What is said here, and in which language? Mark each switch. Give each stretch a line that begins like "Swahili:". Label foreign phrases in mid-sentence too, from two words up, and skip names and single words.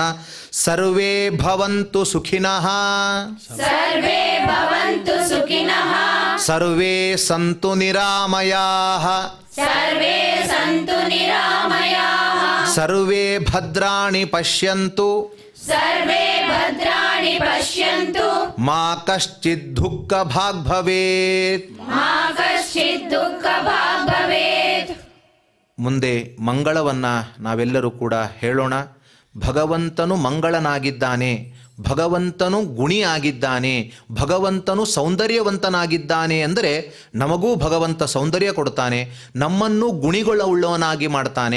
Sanskrit: ಸರ್ವೇ ಭವಂತು ಸುಖಿನಃ, ಸರ್ವೇ ಭವಂತು ಸುಖಿನಃ, ಸರ್ವೇ ಸಂತು ನಿರಾಮಯಾಃ, ಸರ್ವೇ ಸಂತು ನಿರಾಮಯಾಃ, ಸರ್ವೇ ಭದ್ರಾಣಿ ಪಶ್ಯಂತು, ಸರ್ವೇ ಭದ್ರಾಣಿ ಪಶ್ಯಂತು, ಮಾ ಕಶ್ಚಿತ್ ದುಃಖ ಭಾಗ್ ಭವೇತ್. ಮಾ ಕಶ್ಚಿತ್ ದುಃಖ ಭಾಗ್ ಭವೇತ್.
Kannada: ಮುಂದೆ ಮಂಗಳವನ್ನು ನಾವೆಲ್ಲರೂ ಕೂಡ ಹೇಳೋಣ. ಭಗವಂತನು ಮಂಗಳನಾಗಿದ್ದಾನೆ, ಭಗವಂತನು ಗುಣಿಯಾಗಿದ್ದಾನೆ, ಭಗವಂತನು ಸೌಂದರ್ಯವಂತನಾಗಿದ್ದಾನೆ ಅಂದರೆ ನಮಗೂ ಭಗವಂತ ಸೌಂದರ್ಯ ಕೊಡ್ತಾನೆ, ನಮ್ಮನ್ನು ಗುಣಿಗೊಳ್ಳುವವನಾಗಿ ಮಾಡ್ತಾನೆ.